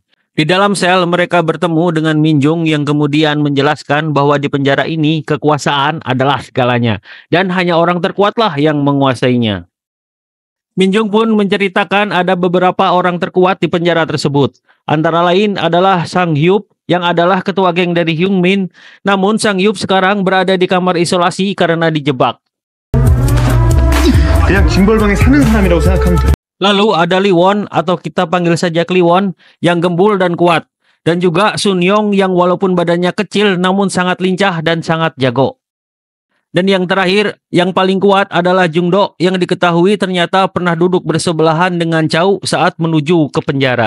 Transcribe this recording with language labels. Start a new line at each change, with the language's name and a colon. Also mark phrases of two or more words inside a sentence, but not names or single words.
Indonesian: Di dalam sel mereka bertemu dengan Min Jung yang kemudian menjelaskan bahwa di penjara ini kekuasaan adalah segalanya dan hanya orang terkuatlah yang menguasainya. Min Jung pun menceritakan ada beberapa orang terkuat di penjara tersebut. Antara lain adalah Sang Hyup yang adalah ketua geng dari Hyun Min. Namun Sang Hyup sekarang berada di kamar isolasi karena dijebak.
Korean: 그냥 징벌방에 사는 사람이라고 생각하면 돼.
Indonesian: Lalu ada Lee Won atau kita panggil saja Kliwon yang gembul dan kuat. Dan juga Sun Yong yang walaupun badannya kecil namun sangat lincah dan sangat jago. Dan yang terakhir, yang paling kuat adalah Jungdo yang diketahui ternyata pernah duduk bersebelahan dengan Chow saat menuju ke penjara.